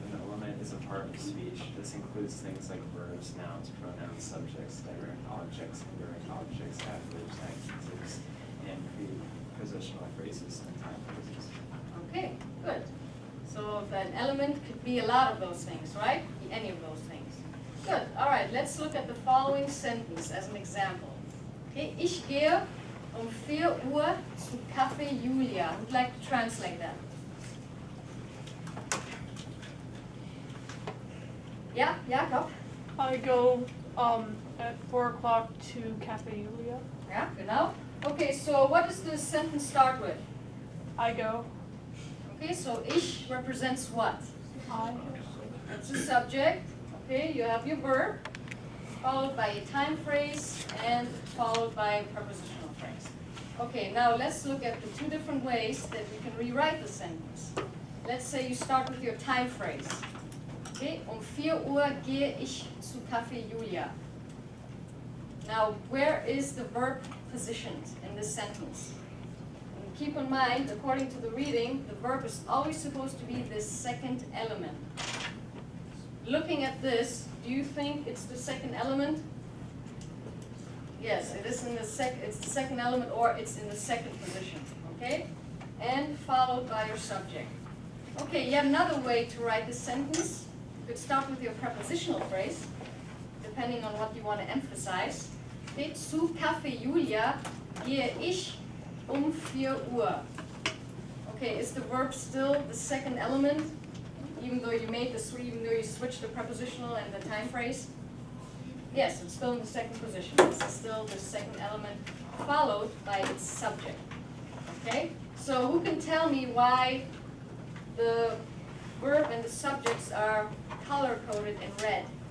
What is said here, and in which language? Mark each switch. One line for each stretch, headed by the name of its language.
English: An element is a part of speech. This includes things like verbs, nouns, pronouns, subjects, direct objects, indirect objects, adverbs, adjectives, and prepositional phrases and time phrases. Okay, good. So an element could be a lot of those things, right? Be any of those things. Good. All right, let's look at the following sentence as an example.
German: Okay, ich gehe 4 Uhr zu Café Julia.
English: Would like to translate that. Yeah, Jakob? I go at 4 o'clock to Cafe Julia. Yeah, genau. Okay, so what does the sentence start with? I go. Okay, so ich represents what? I. That's the subject. Okay, you have your verb, followed by a time phrase, and followed by a prepositional phrase. Okay, now let's look at the two different ways that we can rewrite the sentence. Let's say you start with your time phrase.
German: Okay, 4 Uhr gehe ich zu Café Julia.
English: Now, where is the verb positioned in this sentence? And keep in mind, according to the reading, the verb is always supposed to be the second element. Looking at this, do you think it's the second element? Yes, it is in the it's the second element, or it's in the second position, okay? And followed by your subject. Okay, yet another way to write this sentence. You could start with your prepositional phrase, depending on what you want to emphasize.
German: Okay, zu Café Julia gehe ich 4 Uhr.
English: Okay, is the verb still the second element? Even though you switched the prepositional and the time phrase? Yes, it's still in the second position. This is still the second element, followed by its subject. Okay? So who can tell me why the verb and the subjects are color-coded in red?